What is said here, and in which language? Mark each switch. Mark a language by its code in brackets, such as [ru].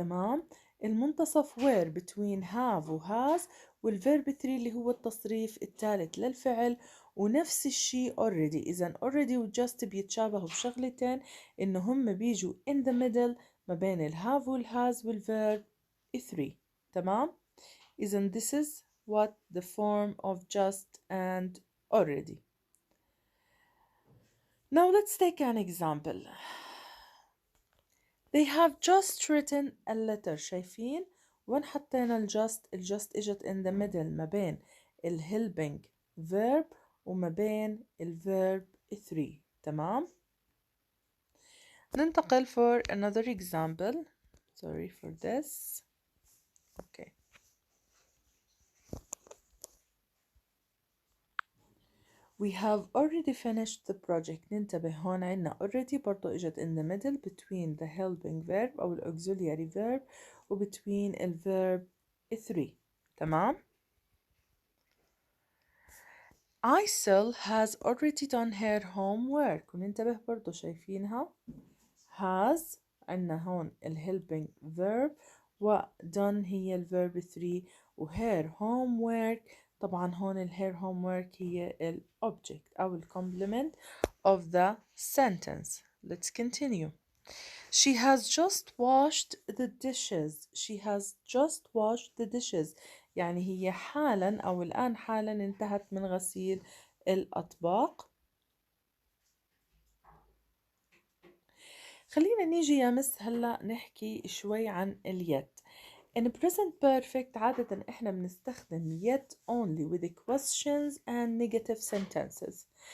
[ar] تمام، المنتصف [en] where between have [ar] و has، والverb 3 اللي هو التصريف الثالث للفعل. ونفس الشيء already. إذا already و just بيتشابهوا بشغلتين، إنه هم بيجوا [en] in the middle [ar] ما بين الهاف والهاز والverb 3. تمام، إذا [en] this is what the form of just and already. Now let's take an example. They have just written a letter. [ar] شايفين وين حطينا الجست اجت [en] in the middle [ar] ما بين helping verb وما بين verb 3. تمام، ننتقل [en] for another example. Sorry for this. Okay. We have already finished the project. [ar] ننتبه هون عنا [en] already [ar] برضو اجت [en] in the middle between the helping verb أو auxiliary verb و between verb 3. [ar] تمام. [en] Aisel has already done her homework. [ar] وننتبه برضو شايفينها [en] has عنا هون helping verb، و done هي verb 3، و her homework [ar] طبعا هون [en] her homework هي object أو complement of the sentence. Let's continue. She has just washed the dishes. She has just washed the dishes، [ar] يعني هي حالا أو الآن حالا انتهت من غسيل الأطباق. خلينا نيجي يا مس هلا نحكي شوي عن اليت. [en] In present perfect [ar] عادة احنا بنستخدم [en] yet only with questions and negative sentences.